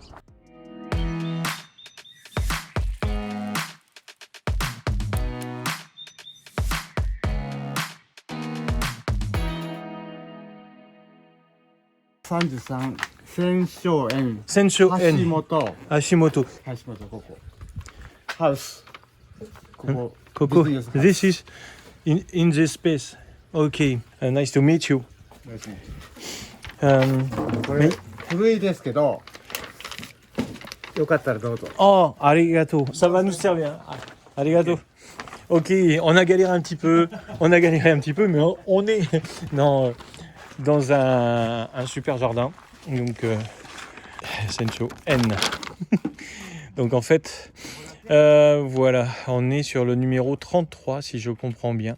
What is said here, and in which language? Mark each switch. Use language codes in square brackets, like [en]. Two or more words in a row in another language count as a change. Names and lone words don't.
[ja] Sensho-en. Sensho-en. Hashimoto. ここ。ハウス。ここ。 Coco, [en] Business house. this is in this space. Okay, nice to meet you. [ja] これ古いですけど、よかったらどうぞ。 [en] Oh, arigato. [fr] Ça va nous servir. Arigato. Ok, on a galéré un petit peu. Mais on est dans un super jardin. Donc, Sensho N. Donc, en fait, voilà, on est sur le numéro 33, si je comprends bien.